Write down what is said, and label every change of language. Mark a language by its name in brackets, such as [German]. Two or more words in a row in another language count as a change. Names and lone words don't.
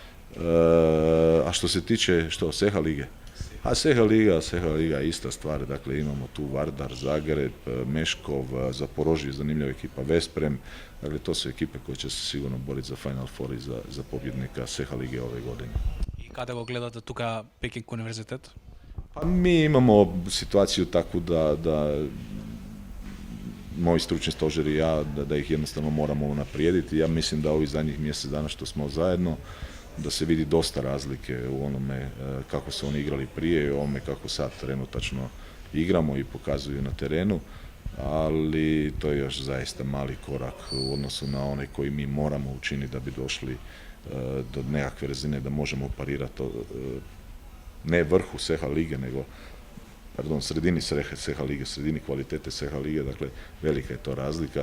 [Croatian] A što se tiče, Seha lige? A Seha liga je ista stvar, dakle imamo tu Vardar, Zagreb, Meškov, Zaporožje, zanimljiva ekipa, Vesprem, dakle to su ekipe koje će se sigurno boriti za Final Four i za pobjednika Seha lige ove godine. [Macedonian] И каде го гледате тука Пекинг универзитет? [Croatian] Pa mi imamo situaciju takvu da moji stručni stožer i ja, da ih jednostavno moramo unaprijediti. Ja mislim da ovih zadnjih mjesec dana što smo zajedno, da se vidi dosta razlike u onome kako su oni igrali prije i ovome kako sad trenutačno igramo i pokazuju na terenu, ali to je još zaista mali korak u odnosu na onaj koji mi moramo učiniti da bi došli do nekakve razine da možemo parirati ne vrhu Seha lige, nego sredini Seha lige, sredini kvalitete Seha lige, dakle velika je to razlika.